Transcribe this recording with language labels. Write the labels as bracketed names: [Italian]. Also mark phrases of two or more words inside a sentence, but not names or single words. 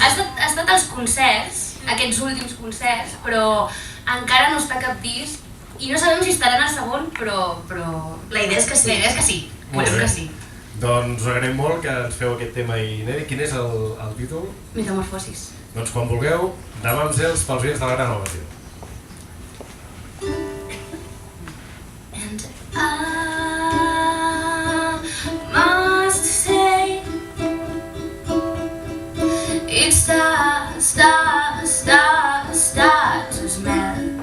[Catalan] Ha estat als concerts, aquests últims concerts, però encara no està a cap disc i no sabem si estarà en el segon, però la idea és que sí. Molt bé. Que sí. Doncs us agraïm molt que ens feu aquest tema inèdit. Quin és el títol? Metamorfosis. Doncs quan vulgueu, demà amb Zels pels oients de la Gran Evasió. [English] And I must say it starts to smell.